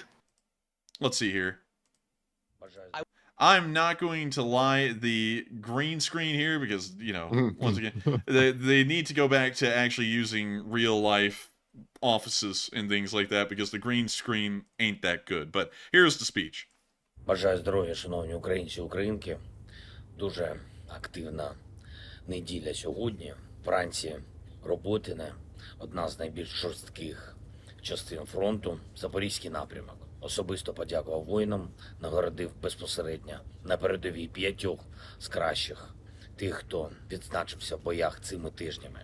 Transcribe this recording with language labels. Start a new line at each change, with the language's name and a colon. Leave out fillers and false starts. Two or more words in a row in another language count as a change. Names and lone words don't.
English: Let's see here. I'm not going to lie, the green screen here, because, you know, once again, they need to go back to actually using real life offices and things like that, because the green screen ain't that good. But here's the speech.
Ukrainian: Бажаю здоров'я, шановні українці і українки. Дуже активна неділя сьогодні. Вранці роботине. Одна з найбільш жорстких частин фронту. Запорізький напрямок. Особисто подякував воїнам, нагородив безпосередньо на передовій 5 з кращих тих, хто відзначився в боях цими тижнями.